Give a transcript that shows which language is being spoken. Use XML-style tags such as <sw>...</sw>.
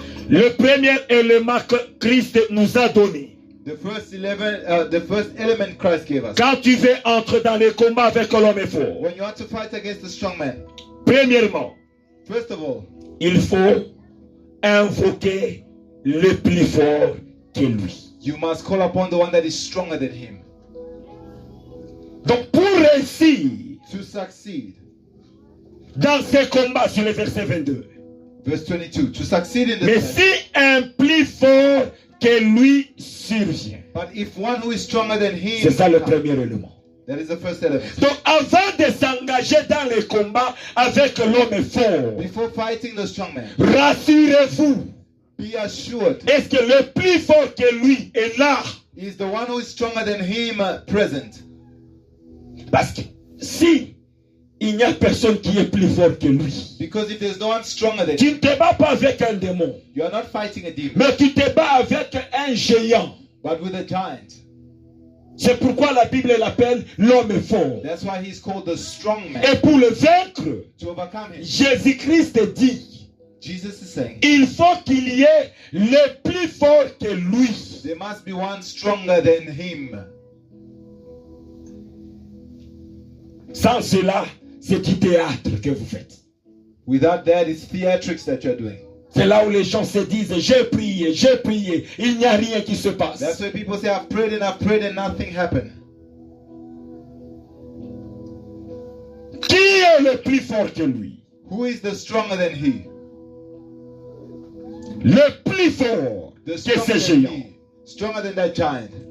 <fr>Le premier élément que Christ nous a donné.</fr> <en>The first element Christ gave us.</en> <fr>Quand tu veux entrer dans les combats avec l'homme fort,</fr> <en>When you want to fight against the strong man,</en> <fr>premièrement,</fr> <en>first of all,</en> <fr>il faut invoquer le plus fort que lui.</fr> <en>you must call upon the one that is stronger than him.</en> <fr>Donc pour réussir</fr> <en>To succeed,</en> <fr>dans ces combats, sur le verset 22,</fr> <en>verse 22, to succeed in</en> <fr>mais</fr> <en>this</en> <fr>si un plus fort que lui survient,</fr> <en>but if one who is stronger than him,</en> <fr>c'est ça le</fr> <en>comes,</en> <fr>premier élément.</fr> <en>that is the first element.</en> <fr>Donc avant de s'engager dans les combats avec l'homme fort,</fr> <en>Before fighting the strong man,</en> <fr>rassurez-vous,</fr> <en>be assured,</en> <fr>est-ce que le plus fort que lui est là?</fr> <en>is the one who is stronger than him present?</en> <fr>Parce que si il n'y a personne qui est plus fort que lui,</fr> <en>Because if there's no one stronger than</en> <fr>tu</fr> <en>him,</en> <fr>ne te bats pas avec un démon,</fr> <en>you are not fighting a demon,</en> <fr>mais tu te bats avec un géant.</fr> <en>but with a giant.</en> <fr>C'est pourquoi la Bible l'appelle l'homme fort.</fr> <en>That's why he's called the strong man.</en> <fr>Et pour le vaincre,</fr> <en>To overcome him,</en> <fr>Jésus-Christ dit,</fr> <en>Jesus is saying,</en> <fr>il faut qu'il y ait le plus fort que lui.</fr> <en>there must be one stronger than him.</en> <fr>Sans cela, c'est du théâtre que vous faites.</fr> <en>Without that, it's theatrics that you're doing.</en> <fr>C'est là où les gens se disent, j'ai prié, il n'y a rien qui se passe.</fr> <en>That's why people say, I've prayed and nothing happened.</en> <fr>Qui est le plus fort que lui?</fr> <en>Who is the stronger than he?</en> <fr>le plus fort</fr> <en>the</en> <fr>que ces</fr> <en>stronger than</en> <fr>géants.</fr> <en>he, stronger than that giant.</en>